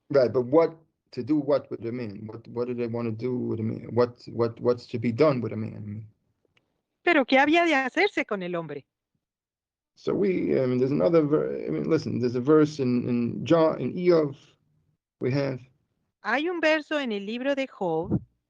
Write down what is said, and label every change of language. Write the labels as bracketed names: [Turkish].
[English] Right, but to do what with a man? What do they want to do with a man? What's to be done with a man? [Spanish] Pero ¿qué había de hacerse con el hombre? [English] So there's another. Listen, there's a verse in John, in Eov, we have [Spanish] Hay un verso en el libro de Job